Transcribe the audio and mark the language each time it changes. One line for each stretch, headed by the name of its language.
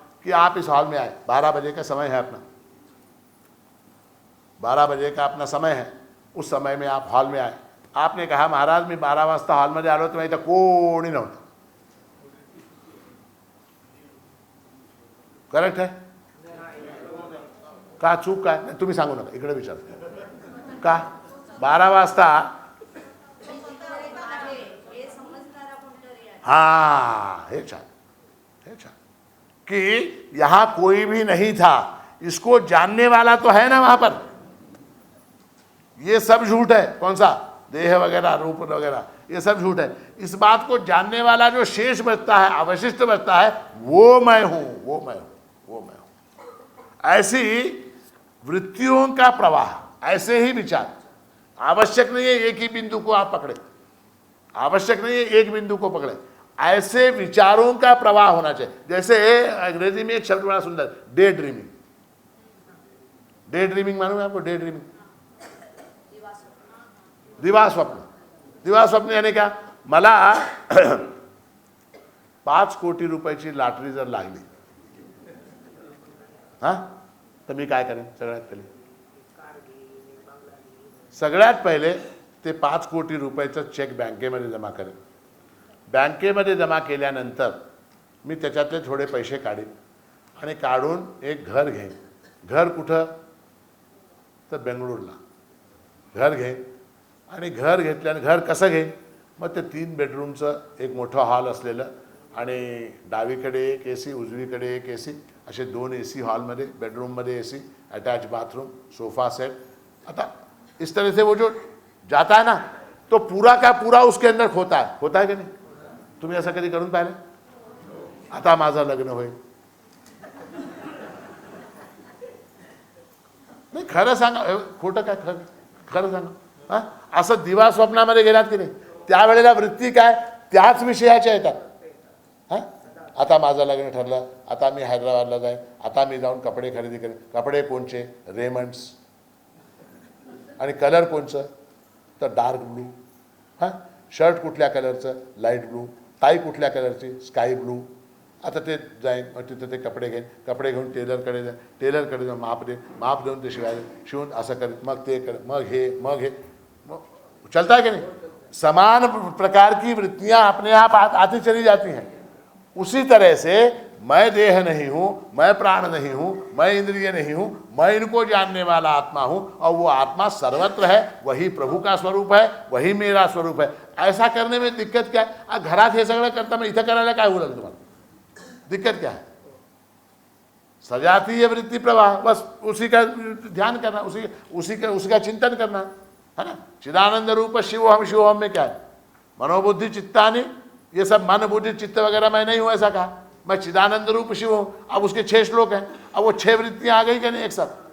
Hindi: कि आप इस हॉल में आए, 12 बजे का समय है अपना, 12 बजे का अपना समय है, उस समय में आप हॉल में आए, आपने कहा महाराज
Marathi: मी 12 वाजता हॉलमध्ये आलो तर इथं कोणी नव्हतं, करेक्ट आहे का? चूक काय? तुम्ही सांगू नका, इकडे विचार का 12 वाजता?
Hindi: हाँ,
Marathi: हे छान, हे छान
Hindi: कि यहां कोई भी नहीं था, इसको जानने वाला तो है ना वहां पर। ये सब झूठ है, कौन सा? देह वगैरह, रूप वगैरह, ये सब झूठ है। इस बात को जानने वाला जो शेष बचता है, अवशिष्ट बचता है, वो मैं हूं, वो मैं हूं, वो मैं हूं। ऐसी वृत्तियों का प्रवाह, ऐसे ही विचार, आवश्यक नहीं है एक ही बिंदु को आप पकड़े, आवश्यक नहीं है एक बिंदु को पकड़े, ऐसे विचारों का प्रवाह होना चाहिए। जैसे अंग्रेजी में एक शब्द बड़ा सुंदर, डे ड्रीमिंग। डे ड्रीमिंग मालूम है आपको? डे ड्रीमिंग, दिवा स्वप्न। दिवा स्वप्न यानी क्या?
Marathi: मला 5 कोटी रुपयाची लॉटरी जर लागली, हा, तर मी काय करेन? सगळ्यात पहिले ते 5 कोटी रुपयाचा चेक बँकेमध्ये जमा करेन। बँकेमध्ये जमा केल्यानंतर मी त्याच्यातले थोडे पैसे काढीन आणि काढून एक घर घेईन। घर कुठं? तर बेंगळुरूला घर घेईन आणि घर घेतल्याने घर कसं घेईन? मग ते 3 बेडरूमचं एक मोठं हॉल असलेलं आणि डावीकडे एक एसी, उजवीकडे एक एसी, असे 2 एसी हॉलमध्ये, बेडरूममध्ये AC, attach bathroom, sofa set.
Hindi: आता इस तरह से वो जो जाता है ना, तो पूरा का पूरा उसके अंदर होता है कि नहीं?
Marathi: तुम्ही असं कधी करून पाहिलं? आता माझं लग्न होईल, नाही खरं सांगा, खोटं काय? खरं सांगा, हा, असं दिवा स्वप्नामध्ये गेलात की नाही, त्यावेळेला वृत्ती काय? त्याच विषयाच्या येतात। हा, आता माझं लग्न ठरलं, आता मी हैदराबादला जाईन, आता मी जाऊन कपडे खरेदी करेन। कपडे कोणचे? रेमंड्स। आणि कलर कोणचं? तर डार्क ब्लू। हां, शर्ट कुठल्या कलरचं? Light blue. टाई कुठल्या कलरची? Sky blue. आता ते जाईन, मग तिथं ते कपडे घेईन, कपडे घेऊन टेलरकडे जाईन, टेलरकडे जाऊन माप देऊन ते शिवून असं करीत, मग ते कर, मग हे मग
Hindi: चलता है कि नहीं? समान प्रकार की वृत्तियां अपने आप आती चली जाती हैं। उसी तरह से मैं देह नहीं हूँ, मैं प्राण नहीं हूँ, मैं इंद्रिय नहीं हूँ, मैं इनको जानने वाला आत्मा हूँ, और वो आत्मा सर्वत्र है, वही प्रभु का स्वरूप है, वही मेरा स्वरूप है। ऐसा करने में दिक्कत क्या है?
Marathi: घरात हे सगळं करता, मैं इथं करायला काय बोलत तुम्हाला?
Hindi: दिक्कत क्या है? सजातीय वृत्ति प्रवाह, बस उसी का ध्यान करना, उसी का चिंतन करना, है ना। चिदानंद रूप शिवोहम में क्या है? मनोबुद्धि चित्तानि, ये सब मन बुद्धि चित्त वगैरह मैं नहीं हूं, ऐसा कहा। मैं चिदानंद रूप शिव हूं। अब उसके 6 श्लोक हैं, अब वो 6 वृत्तियां आ गई कि नहीं एक साथ?